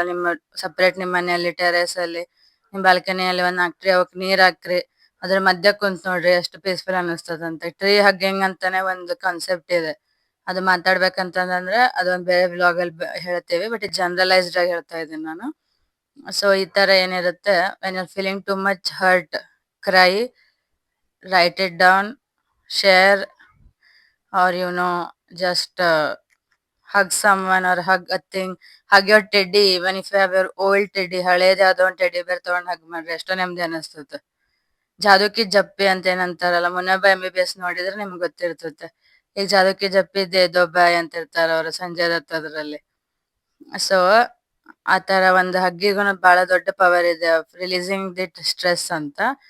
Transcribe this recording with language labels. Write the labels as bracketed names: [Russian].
[Kannada] ನಿಮ್ಮ ಸಪ್ರೇಟ್ ನಿಮ್ ಮನೆಯಲ್ಲಿ ಟೆರೇಸ್ ಅಲ್ಲಿ ನಿಮ್ ಬಾಲ್ಕನಿಯಲ್ಲಿ ಒಂದ್ 4 ಟ್ರೀ, ಅವಕ್ ನೀರ್ ಹಾಕ್ರಿ, ಅದ್ರ ಮಧ್ಯ ಕುಂತ್ ನೋಡ್ರಿ ಎಷ್ಟು ಪೀಸ್ಫುಲ್ ಅನಿಸ್ತದಂತೆ. ಟ್ರೀ ಹಗ್ಗಿಂಗ್ ಅಂತಾನೆ ಒಂದು ಕಾನ್ಸೆಪ್ಟ್ ಇದೆ. ಅದು ಮಾತಾಡ್ಬೇಕಂತಂದ್ರೆ ಅದೊಂದ್ ಬೇರೆ ವ್ಲಾಗ್ ಅಲ್ಲಿ ಹೇಳ್ತೇವೆ. ಬಟ್ ಇದು ಜನರಲೈಸ್ಡ್ ಆಗಿ ಹೇಳ್ತಾ ಇದ್ದೀನಿ ನಾನು. [English] so [Kannada] ಈ ತರ ಏನಿರುತ್ತೆ, [English] When you feeling too much hurt, cry, write it down, share, or just hug someone or hug a thing. Hug your teddy, even if you have your old teddy, [Kannada] ಹಳೇದ್ ಯಾವ್ದೋ ಒಂದು teddy ಬೇರ್ ತಗೊಂಡ್ hug ಮಾಡ್ರಿ, ಎಷ್ಟೋ ನೆಮ್ಮದಿ ಅನಿಸ್ತದೆ. ಜಾದುಕಿ ಜಪ್ಪಿ ಅಂತ ಏನಂತಾರಲ್ಲ, ಮುನ್ನಬ್ಬ MBBS ನೋಡಿದ್ರೆ ನಿಮ್ಗೆ ಗೊತ್ತಿರ್ತದೆ. ಈಗ [Hindi] ಜಾದುಕಿ ಜಪ್ಪಿ ದೇದೋ ಬಾಯ್ [Kannada] ಅಂತ ಇರ್ತಾರ ಅವ್ರು, ಸಂಜಯ್ ದತ್ ಅದ್ರಲ್ಲಿ. ಸೊ ಆ ತರ ಒಂದು ಹಗ್ಗಿಗೂ ಬಹಳ ದೊಡ್ಡ ಪವರ್ ಇದೆ, [English] releasing the stress [Kannada] ಅಂತ.